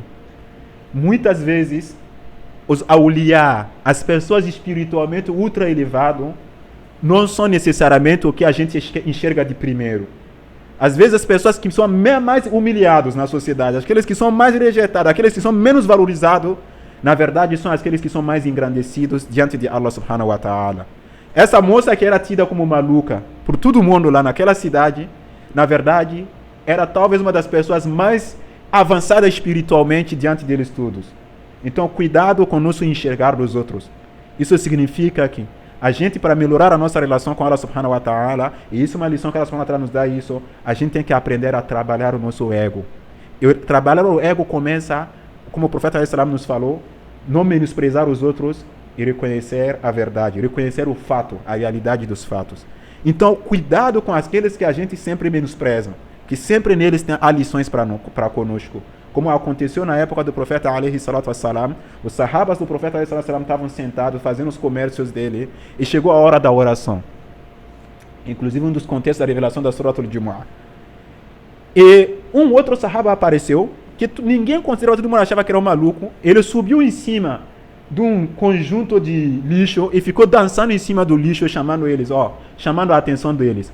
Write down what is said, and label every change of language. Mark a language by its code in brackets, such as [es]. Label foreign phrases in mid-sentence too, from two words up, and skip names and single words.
[pt] Muitas vezes, os awliya, as pessoas espiritualmente ultra elevadas, não são necessariamente o que a gente enxerga de primeiro. Às vezes as pessoas que são mais humilhados na sociedade, aqueles que são mais rejeitados, aqueles que são menos valorizados, na verdade são aqueles que são mais engrandecidos diante de Allah [ar] سبحانه وتعالى. [pt] Essa moça que era tida como maluca por todo mundo lá naquela cidade, na verdade, era talvez uma das pessoas mais avançadas espiritualmente diante deles todos. Então, cuidado com o nosso enxergar dos outros. Isso significa que a gente, para melhorar a nossa relação com Allah [ar] سبحانه وتعالى, [pt] e isso é uma lição que Allah [ar] سبحانه وتعالى [pt] nos dá isso, a gente tem que aprender a trabalhar o nosso ego. E trabalhar o ego começa, como o profeta ﷺ nos falou, não menosprezar os outros e reconhecer a verdade, reconhecer o fato, a realidade dos fatos. Então, cuidado com aqueles que a gente sempre menospreza, que sempre neles há lições para conosco. Como aconteceu na época do profeta [ar] عليه الصلاة والسلام, [pt] os sahabas do profeta [ar] عليه الصلاة والسلام [pt] estavam sentados fazendo os comércios dele e chegou a hora da oração. Inclusive um dos contextos da revelação da Surah Al-Jumu'ah. E um outro sahaba apareceu, que ninguém considerava, todo mundo achava que era um maluco. Ele subiu em cima de um conjunto de lixo e ficou dançando em cima do lixo, chamando eles, chamando a atenção deles.